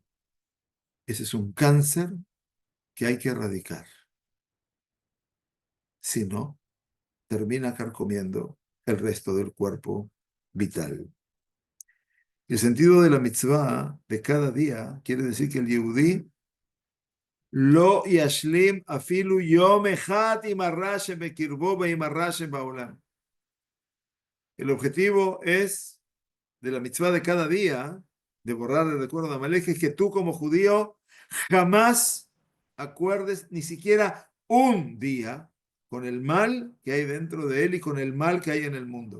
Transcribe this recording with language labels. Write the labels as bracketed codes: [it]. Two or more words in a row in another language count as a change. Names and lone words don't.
[es] Ese es un cáncer que hay que erradicar. Si no, termina carcomiendo el resto del cuerpo vital. El sentido de la mitzvah de cada día quiere decir que el yehudí [he] לא ישלים אפילו יום אחד עם הרע שבקרבו ועם הרע שבעולם. [es] El objetivo es de la mitzvah de cada día, de borrar el recuerdo de Amalek, es que tú como judío jamás acuerdes ni siquiera un día con el mal que hay dentro de él y con el mal que hay en el mundo.